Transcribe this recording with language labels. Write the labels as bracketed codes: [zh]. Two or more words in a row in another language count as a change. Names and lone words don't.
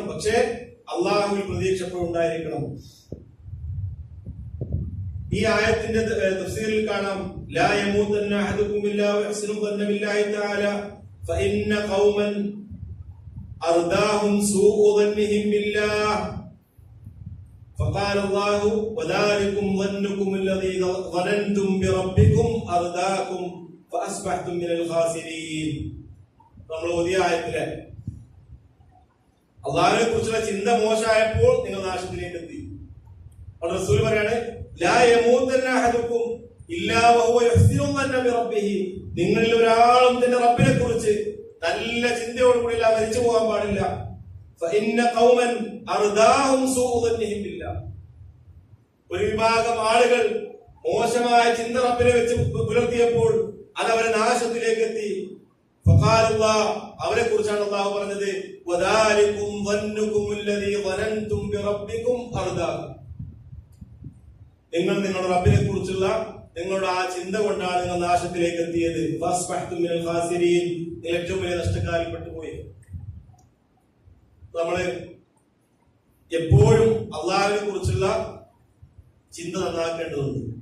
[ml] പക്ഷേ അള്ളാഹുവിൽ പ്രതീക്ഷ എപ്പോഴും ഉണ്ടായിരിക്കണം. ഈ ആയത്തിന്റെ തഫ്സീറിൽ കാണാം [ar] لا يموتن أحدكم إلا ويحسن الظن بالله تعالى فإن قوما أرداهم سوء ظنهم بالله فقال الله وذلكم ظنكم الذي ظننتم بربكم أرداكم فأصبحتم من الخاسرين. [ml] നമ്മൾ ഓതിയ ആയത്തിലെ അള്ളാഹുവിനെ കുറിച്ചുള്ള ചിന്ത മോശമായപ്പോൾ നിങ്ങൾ നാശത്തിലേക്ക് എത്തി. റസൂൽ പറയാണ് [ar] لا يموتن أحدكم إلا وهو يحسن الظن بربه. [ml] നിങ്ങളിൽ ഒരാളും തന്റെ റബ്ബിനെ കുറിച്ച് നല്ല ചിന്തയോടുകൂടി മരിച്ചു പോകാൻ പാടില്ല. [ar] فإن قوما أرداهم سوء ظنهم بالله. [ml] ഒരു വിഭാഗം ആളുകൾ മോശമായ ചിന്ത റബ്ബിനെ വെച്ച് പുലർത്തിയപ്പോൾ അത് അവരെ നാശത്തിലേക്ക് എത്തി. അവരെ കുറിച്ചാണ് അല്ലാഹു പറഞ്ഞത് [ar] وذلكم ظنكم الذي ظننتم بربكم أرداكم. [ml] നിങ്ങൾ നിങ്ങളുടെ റബ്ബിനെ കുറിച്ചുള്ള നിങ്ങളുടെ ആ ചിന്ത കൊണ്ടാണ് നിങ്ങൾ നാശത്തിലേക്ക് എത്തിയത്. [ar] فأصبحتم من الخاسرين. [ml] ഏറ്റവും വലിയ നഷ്ടക്കാരിൽ പെട്ടുപോയി. നമ്മള് എപ്പോഴും അള്ളാഹുവിനെ കുറിച്ചുള്ള ചിന്ത നന്നാക്കേണ്ടതുണ്ട്.